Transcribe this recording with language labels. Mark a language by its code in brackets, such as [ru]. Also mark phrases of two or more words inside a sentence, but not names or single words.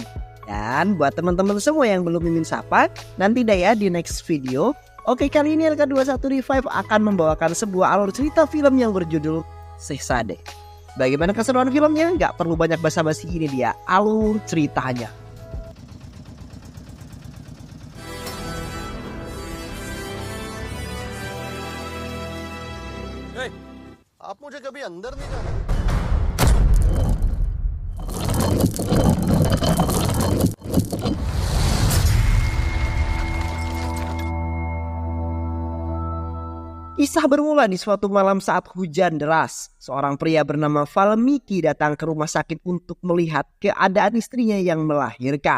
[id] Dan buat teman-teman semua yang belum mimin sapa, nanti deh ya di [en] next video. [id] Oke, kali ini LK21 Revive akan membawakan sebuah alur cerita film yang berjudul Sehsade. Bagaimana keseruan filmnya? Gak perlu banyak basa-basi, ini dia alur ceritanya. [hi] आप मुझे कभी अंदर नहीं जाने [id] Kisah bermula di suatu malam saat hujan deras. Seorang pria bernama Valmiki datang ke rumah sakit untuk melihat keadaan istrinya yang melahirkan.